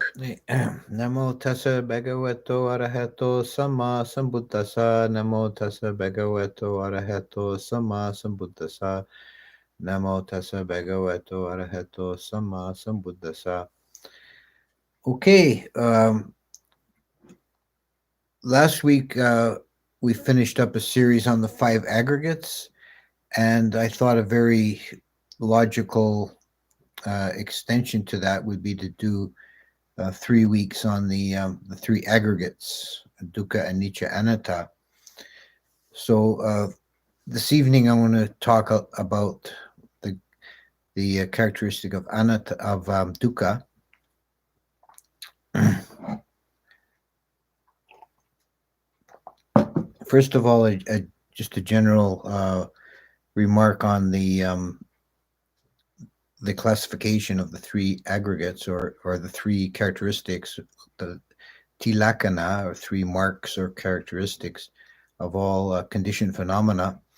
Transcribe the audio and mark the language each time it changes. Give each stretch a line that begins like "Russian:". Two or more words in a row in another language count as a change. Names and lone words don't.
Pali: Namo tassa bhagavato arahato sama sambuddhasa. Namo tassa bhagavato arahato sama sambuddhasa. Namo tassa bhagavato arahato sama sambuddhasa.
English: Okay, last week we finished up a series on the five aggregates, and I thought a very logical extension to that would be to do 3 weeks on the three aggregates,
Pali: dukkha, anicca, anatta.
English: So this evening I want to talk about the characteristic of anatta, of dukkha. First of all, just a general remark on the classification of the three aggregates, or the three characteristics, the tilakkhana, or three marks or characteristics of all conditioned phenomena.